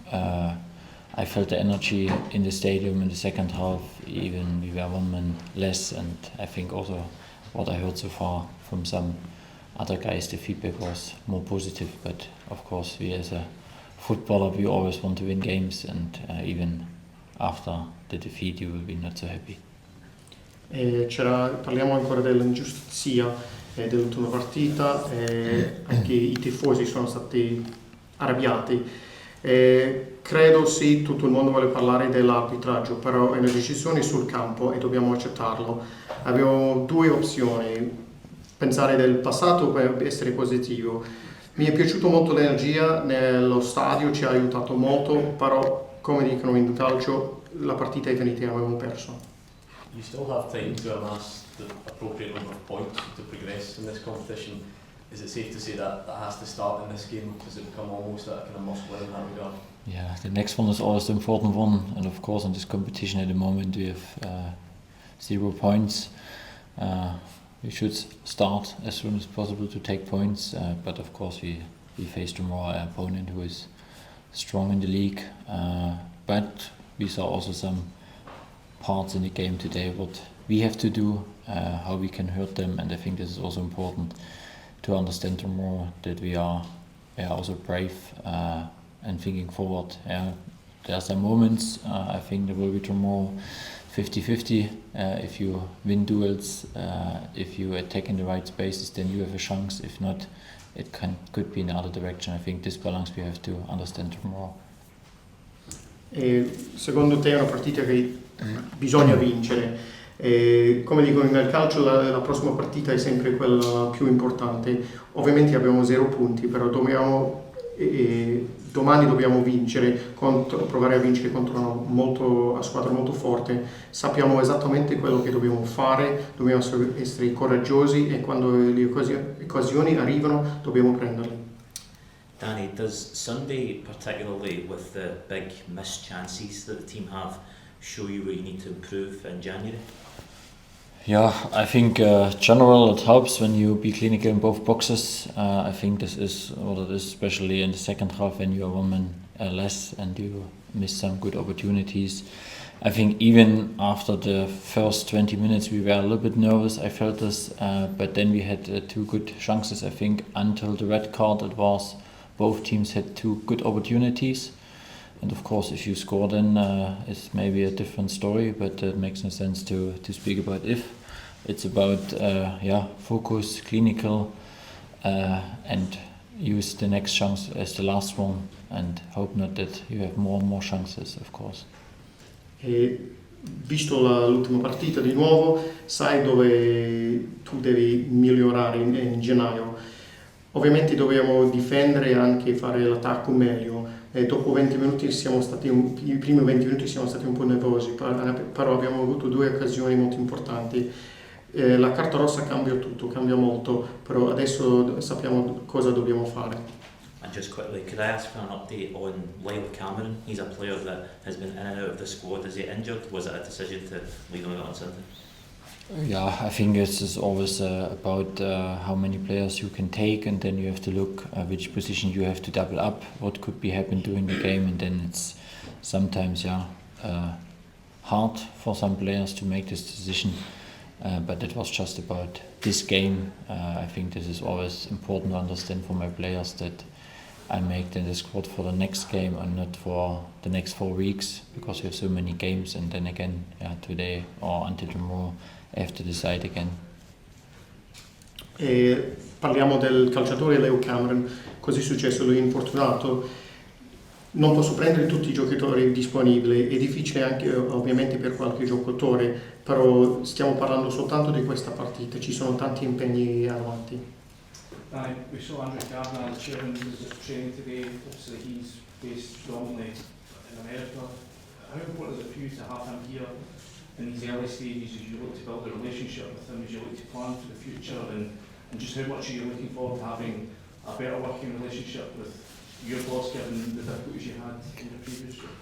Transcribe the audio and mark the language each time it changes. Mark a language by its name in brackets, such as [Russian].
[English] I felt the energy in the stadium in the second half, even we were one man less, and I think also what I heard so far from some other guys, the feedback was more positive, but of course we as a footballer, we always want to win games, and even after the defeat you will be not so happy. [Italian] Parliamo ancora dell'ingiustizia dell'ultima partita, anche i tifosi sono stati arrabbiati. Credo sì, tutto il mondo vuole parlare dell'arbitraggio, però è una decisione sul campo e dobbiamo accettarlo. Abbiamo due opzioni: pensare del passato per essere positivo. Mi è piaciuto molto l'energia nello stadio, ci ha aiutato molto, però come dicono in calcio la partita è finita e abbiamo perso. [English] You still have time to amass the appropriate number of points to progress in this competition. Is it safe to say that has to start in this game? Does it become almost a kind of must-win in that regard? Yeah, the next one is always the important one, and of course in this competition at the moment we have 0 points. We should start as soon as possible to take points, but of course we face tomorrow an opponent who is strong in the league, but we saw also some parts in the game today what we have to do, how we can hurt them, and I think this is also important to understand tomorrow that we are also brave and thinking forward. There are some moments, I think there will be tomorrow 50-50. If you win duels, if you attack in the right spaces, then you have a chance. If not, it could be in the other direction. I think this balance we have to understand tomorrow. [Italian] Secondo te è una partita che bisogna vincere? Come dicono nel calcio, la prossima partita è sempre quella più importante. Ovviamente abbiamo 0 punti, però domani dobbiamo vincere, provare a vincere contro una squadra molto forte. Sappiamo esattamente quello che dobbiamo fare, dobbiamo essere coraggiosi e quando le occasioni arrivano dobbiamo prenderle. [English] Danny, does Sunday, particularly with the big missed chances that the team have, show you where you need to improve in January? Yeah, I think general it helps when you be clinical in both boxes. I think this is what it is, especially in the second half when you are one man less and you miss some good opportunities. I think even after the first 20 minutes we were a little bit nervous, I felt this, but then we had 2 good chances. I think until the red card it was both teams had 2 good opportunities. And of course, if you score, then it's maybe a different story. But it makes no sense to speak about if. It's about focus, clinical, and use the next chance as the last one, and hope not that you have more and more chances, of course. [Italian] E visto l'ultima partita di nuovo, sai dove tu devi migliorare in gennaio. Ovviamente dobbiamo difendere e anche fare l'attacco meglio. Dopo 20 minuti i primi 20 minuti siamo stati un po' nervosi, però abbiamo avuto 2 occasioni molto importanti. La carta rossa cambia tutto, cambia molto, però adesso sappiamo cosa dobbiamo fare. [English] And just quickly, could I ask for an update on Lyle Cameron? He's a player that has been in and out of the squad. Is he injured? Was it a decision to leave him out on Sunday? Yeah, I think it's always about how many players you can take, and then you have to look which position you have to double up, what could be happen during the game, and then it's sometimes hard for some players to make this decision. But it was just about this game. I think this is always important to understand for my players that I make the squad for the next game and not for the next 4 weeks, because we have so many games, and then again today or until tomorrow I have to decide again. [Italian] Parliamo del calciatore Leo Cameron. Cos'è successo? Lui è infortunato. Non posso prendere tutti i giocatori disponibili, è difficile anche ovviamente per qualche giocatore, però stiamo parlando soltanto di questa partita, ci sono tanti impegni avanti. [English] We saw Andrew Gardner, the chairman, was at training today. Obviously he's based predominantly in America. How important is it for you to have him here in these early stages as you look to build a relationship with him, as you look to plan for the future, and just how much are you looking forward to having a better working relationship with your boss, given the difficulties you had in the previous job?